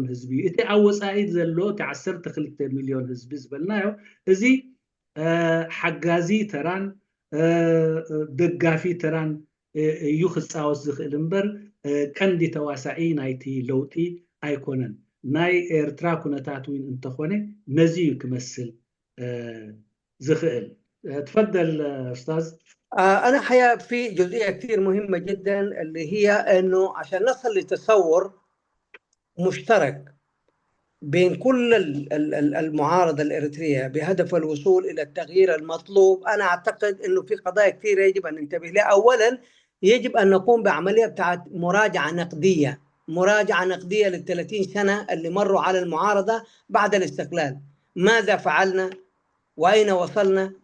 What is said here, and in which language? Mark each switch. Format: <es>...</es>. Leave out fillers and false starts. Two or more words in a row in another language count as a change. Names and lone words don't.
<ti>ህዝቢ እቲ ኣብ ወፃኢ ዘሎ እቲ 12 ሚልዮን ህዝቢ ዝበልናዮ እዚ ሓጋዚ ተራን ደጋፊ ተራን እዩ ክፃወት ዝኽእል እምበር ቀንዲ ተዋሳኢ ናይቲ ለውጢ ኣይኮነን ናይ ኤርትራ ኩነታት እውን እንተኾነ ነዚ ክመስል ዝኽእል</ti> <ar>تفضل أستاذ أنا حقيقة في جزئية كثير مهمة جدا اللي هي أنه عشان نصل لتصور مشترك بين كل المعارضة الإريترية بهدف الوصول إلى التغيير المطلوب أنا أعتقد أنه في قضايا كثيرة يجب أن ننتبه لها أولا يجب أن نقوم بعملية بتاعت مراجعة نقدية لل30 سنة اللي مروا على المعارضة بعد الاستقلال ماذا فعلنا وأين وصلنا</ar>